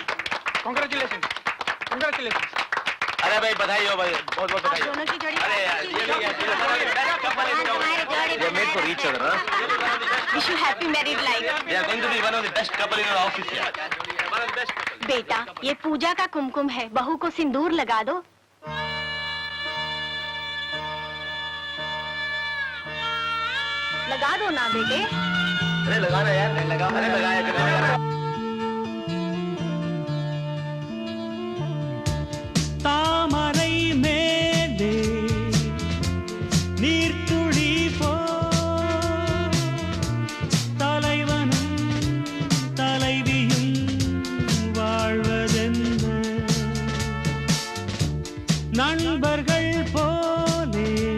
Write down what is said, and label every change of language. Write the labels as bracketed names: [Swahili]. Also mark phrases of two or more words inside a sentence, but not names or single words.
[English] congratulation, congratulation. [Hindi] अरे भाई बधाई हो भाई, बहुत बहुत बधाई। दोनों की जोड़ी अरे यार ये [English] made for each other. wish you happy married life. They are going to be one of the best couple in our office here। [Hindi] बेटा ये पूजा का कुमकुम है, बहू को सिंदूर लगा दो। लगा दो ना बेटे। अरे लगा ना यार, लगा। अरे लगाया कर। [Tamil] தாமரை மேலே நீர்த்துளி போ தலைவனும் தலைவியும் வாழ்வதென்ன நண்பர்கள் போலே